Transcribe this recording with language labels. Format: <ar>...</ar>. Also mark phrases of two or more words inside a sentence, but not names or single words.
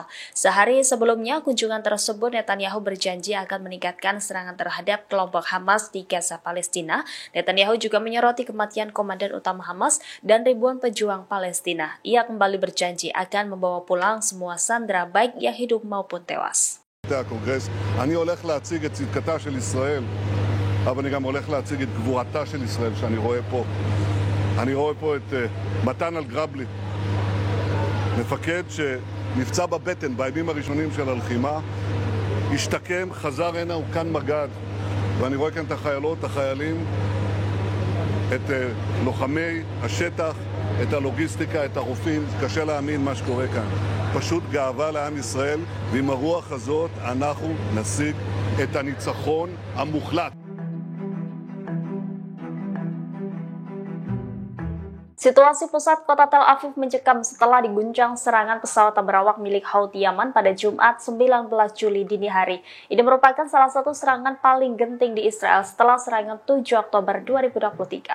<id>Sehari sebelumnya kunjungan tersebut, Netanyahu berjanji akan meningkatkan serangan terhadap kelompok Hamas di Gaza, Palestina. Netanyahu juga menyoroti kematian komandan utama Hamas dan ribuan pejuang Palestina. Ia kembali berjanji akan membawa pulang semua sandera baik yang hidup maupun tewas.</id> <he>אני הולך להציג את צדקתה של ישראל, אבל אני גם הולך להציג את גבורתה של ישראל שאני רואה פה. אני רואה פה את מתן אלגרבלי, מפקד שנפצע בבטן בימים הראשונים של הלחימה, השתקם, חזר הנה, הוא כאן מג"ד, ואני רואה כאן את החיילות, החיילים, את לוחמי השטח, את הלוגיסטיקה, את הרופאים. קשה להאמין מה שקורה כאן. פשוט גאווה לעם ישראל, ועם הרוח הזאת אנחנו נשיג את הניצחון המוחלט.</he> <id>Situasi pusat kota Tel Aviv mencekam setelah diguncang serangan pesawat berawak milik Houthi Yaman pada Jumat 19 Juli dini hari. Ini merupakan salah satu serangan paling genting di Israel setelah serangan 7 Oktober 2023.</id>